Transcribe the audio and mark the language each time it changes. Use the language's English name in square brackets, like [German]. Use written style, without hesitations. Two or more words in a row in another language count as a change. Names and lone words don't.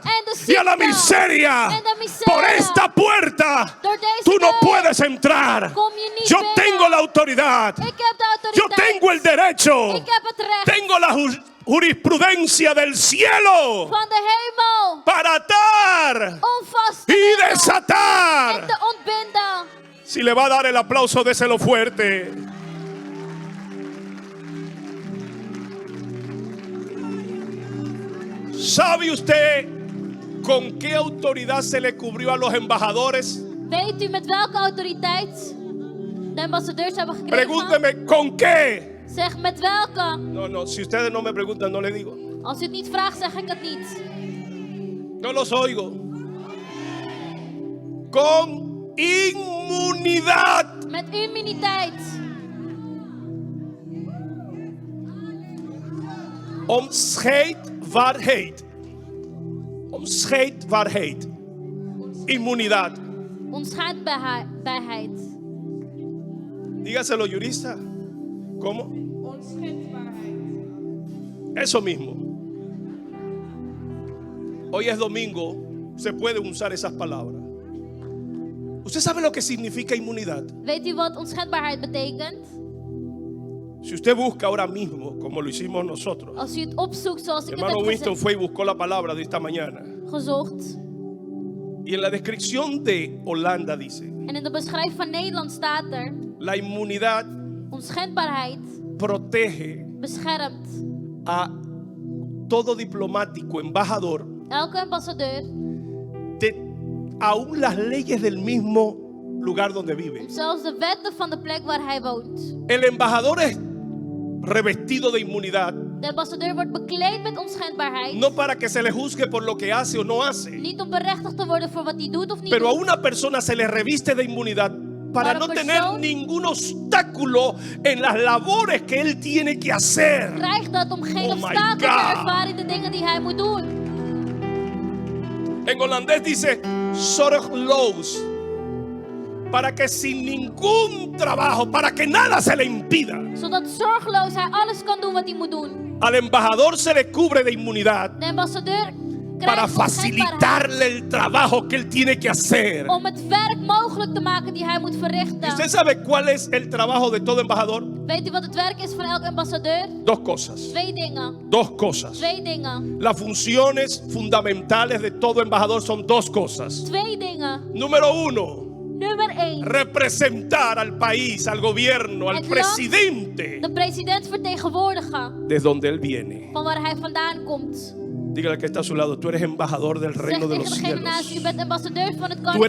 [Dutch] En de [Spanish] y a la [Dutch] ziekte. [Spanish] miseria. [Dutch] En de miseria. [Spanish] Por esta puerta [Dutch] Door deze [Spanish] tú no [Dutch] deur [Spanish] puedes entrar. [Dutch] kom je niet [Spanish] Yo [Dutch] binnen. [Spanish] tengo la autoridad, [Dutch] Ik heb de [Spanish] yo [Dutch] autoriteit. [Spanish] tengo el derecho, [Dutch] Ik heb het recht [Spanish] tengo la jurisprudencia del cielo [Dutch] van de hemel. [Spanish] para atar [Dutch] Om vast te [Spanish] y [Dutch] nemen. En [Spanish] desatar. [Dutch] te ontbinden. [Spanish] Si le va a dar el aplauso, déselo fuerte. ¿Sabe usted con qué autoridad se le cubrió a los embajadores? [Dutch] Weet u met welke autoriteit de ambassadeurs hebben gekregen? [Spanish] Pregúnteme, ¿con qué? [Dutch] Zeg met welke. [Spanish] No, si ustedes no me preguntan, no le digo. [Dutch] Als u het niet vraagt, zeg ik het niet. [Spanish] No los oigo. Con inmunidad. [Dutch] Met immuniteit. Onschendbaarheid. Onschendbaarheid. [Spanish] Inmunidad. [Dutch] Onschendbaarheid. [Spanish] Dígaselo, jurista. ¿Cómo? Eso mismo. Hoy es domingo. Se pueden usar esas palabras. ¿Usted sabe lo que significa inmunidad? [Dutch] Weet u wat onschendbaarheid betekent? [Spanish] Si usted busca ahora mismo, como lo hicimos nosotros. [Dutch] Als u het opzoekt zoals ik het [Spanish] Hermano [Dutch] heb [Spanish] Winston fue y buscó la palabra de esta mañana. [Dutch] gezocht. [Spanish] Y en la descripción de Holanda dice: [Dutch] En in de beschrijving van Nederland staat er: [Spanish] la inmunidad [Dutch] onschendbaarheid [Spanish] protege [Dutch] beschermt [Spanish] a todo diplomático, embajador, [Dutch] elke ambassadeur [Spanish] de aún las leyes del mismo lugar donde vive. [Dutch] zelfs de wetten van de plek waar hij woont. [Spanish] El embajador es revestido de inmunidad, [Dutch] De ambassadeur wordt bekleed met onschendbaarheid. [Spanish] no para que se le juzgue por lo que hace o no hace, [Dutch] Niet om berechtigd te worden voor wat hij doet of niet [Spanish] pero a [Dutch] doet. [Spanish] una persona se le reviste de inmunidad para Para no un tener [Dutch] persoon- [Spanish] ningún obstáculo en las labores que él tiene que hacer. [Dutch] Krijgt dat om geen [English] Oh my [Dutch] obstakel te [English] God. [Dutch] ervaren in de dingen die hij moet doen. [Spanish] En holandés dice zorgloos, para que sin ningún trabajo, para que nada se le impida. [Dutch] Zodat zorgeloos hij alles kan doen wat hij moet doen. [Spanish] Al embajador se le cubre de inmunidad [Dutch] De ambassadeur [Spanish] para [Dutch] krijgt onschendbaarheid [Spanish] facilitarle el trabajo que él tiene que hacer. [Dutch] om het werk mogelijk te maken die hij moet [Spanish] ¿Y [Dutch] verrichten. [Spanish] usted sabe cuál es el trabajo de todo embajador? [Dutch] Weet u wat het werk is van elke ambassadeur? [Spanish] Dos cosas. [Dutch] Twee dingen. [Spanish] Dos cosas. [Dutch] Twee dingen. [Spanish] Las funciones fundamentales de todo embajador son dos cosas. [Dutch] Twee dingen. [Spanish] Número uno, [Dutch] Nummer 1. [Spanish] representar al país, al gobierno, al [Dutch] Het land, [Spanish] presidente [Dutch] de president vertegenwoordigen [Spanish] de donde él viene. [Dutch] van waar hij vandaan komt. [Spanish] Dígale al que está a su lado, tú eres embajador del [Dutch] Zeg [Spanish] reino de [Dutch] tegen [Spanish] los [Dutch] degene naast u, [Spanish] cielos. [Dutch] u bent ambassadeur van het [Spanish] Tú [Dutch] koninkrijk